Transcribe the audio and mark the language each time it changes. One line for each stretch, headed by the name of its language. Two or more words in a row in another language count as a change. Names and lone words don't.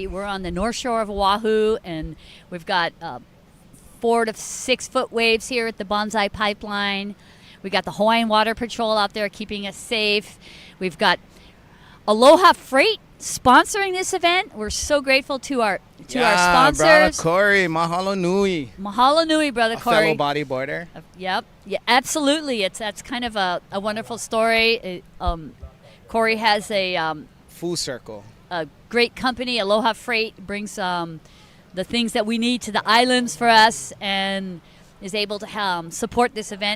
English: We're on the north shore of Oahu, and we've got 4 to 6 foot waves here at the Banzai Pipeline. We got the Hawaiian Water Patrol out there keeping us safe. We've got Aloha Freight sponsoring this event. We're so grateful to our sponsors. Brother Corey,
Hawaiian: mahalo nui. Mahalo nui,
English: Brother A Corey. fellow bodyboarder. Yep. Yeah, absolutely. That's kind of a wonderful story. Corey has a Full circle. great company. Aloha Freight brings the things that we need to the islands for us and is able to support this event.